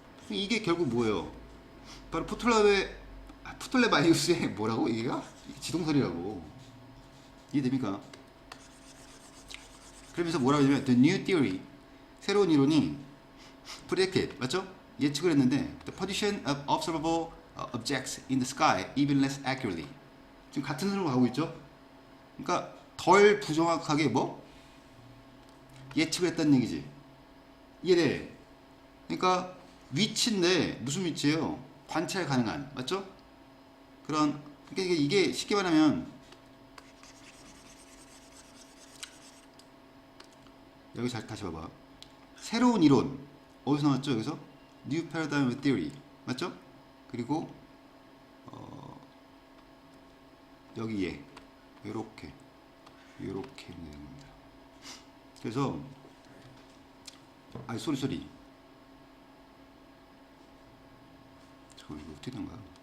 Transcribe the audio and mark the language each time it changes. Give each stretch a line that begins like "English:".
Korean: 이게 결국 뭐예요? 바로 프톨레마이우스의 뭐라고? 이게가? 지동설이라고. 이해됩니까? 그러면서 뭐라고 하냐면
English: The new theory
Korean: 새로운 이론이
English: predicted
Korean: 맞죠? 예측을 했는데
English: The position of observable objects in the sky even less accurately
Korean: 지금 같은 흐름으로 가고 있죠? 그러니까 덜 부정확하게 뭐? 예측을 했다는 얘기지. 이해돼? 그러니까 위치인데 무슨 위치예요? 관찰 가능한 맞죠? 그런 그러니까 이게 쉽게 말하면 여기 다시 봐봐. 새로운 이론 어디서 나왔죠? 여기서 New Paradigm Theory 맞죠? 그리고 여기 얘 요렇게 되는 겁니다. 그래서 아니 소리 잠깐 이거 어떻게 된 거야?